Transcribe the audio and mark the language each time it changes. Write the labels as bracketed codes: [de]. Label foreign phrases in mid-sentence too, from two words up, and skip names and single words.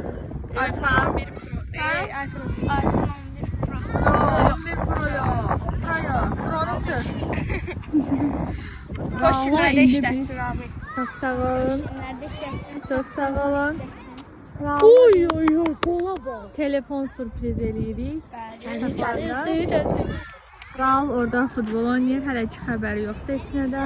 [tr] iPhone 11 Pro. iPhone 11 Pro. 11 Pro yok. Hayır. Pro'nu sür. [az] Xoş günlərdə işlətsin abi. [tr] Çok sağ olun. Nerede işletsin? Çok sağ olun. Oy oy oy kola bak. [az] Telefon sürpriz eləyirik. Gəlir. Raul orada futbol oynayır. Hələ ki xəbəri yoxdur heç nədən.